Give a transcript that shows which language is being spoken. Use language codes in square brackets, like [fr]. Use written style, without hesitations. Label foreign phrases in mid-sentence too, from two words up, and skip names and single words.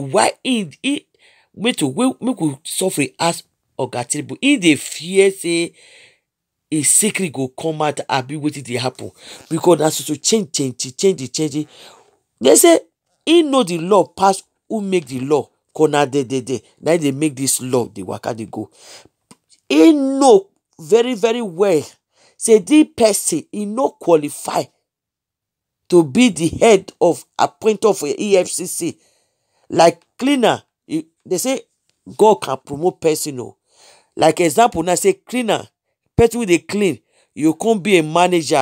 [pcm] Why make we suffer as Oga Tinubu? If dey fear say a secret go come out, abi wetin dey happen? Because na so change. They say he know the law pass who make the law. Cause na now they make this law. The waka dey go. He know very very well. Say this person he no qualify to be the head of appointment of EFCC. Like cleaner, they say God can promote person. Oh. Like example, now say cleaner, person wey dey clean, you can't be a manager.